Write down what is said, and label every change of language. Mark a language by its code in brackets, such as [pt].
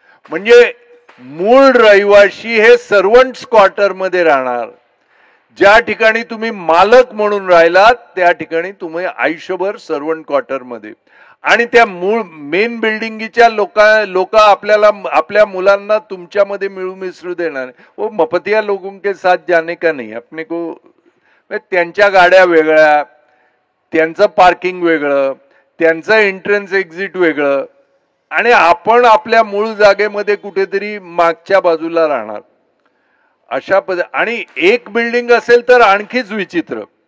[mr] म्हणजे मूळ रहिवाशी हे सर्वंट्स क्वार्टर मध्ये राहणार. ज्या ठिकाणी तुम्ही मालक म्हणून राहिलात त्या ठिकाणी तुम्ही आयुष्यभर सर्वंट क्वार्टर मध्ये, आणि त्या मूळ मेन बिल्डिंगच्या लोक आपल्याला आपल्या मुलांना तुमच्यामध्ये मिळू मिसळू देणार. [hi] वो मपतिया लोगों के साथ जाने का नहीं अपने को. [mr] त्यांच्या गाड्या वेगळ्या, त्यांचं पार्किंग वेगळं, त्यांचं एंट्रन्स एक्झिट वेगळं, आणि आपण आपल्या मूळ जागेमध्ये कुठेतरी मागच्या बाजूला राहणार. अशा आणि एक बिल्डिंग असेल तर आणखीच विचित्र.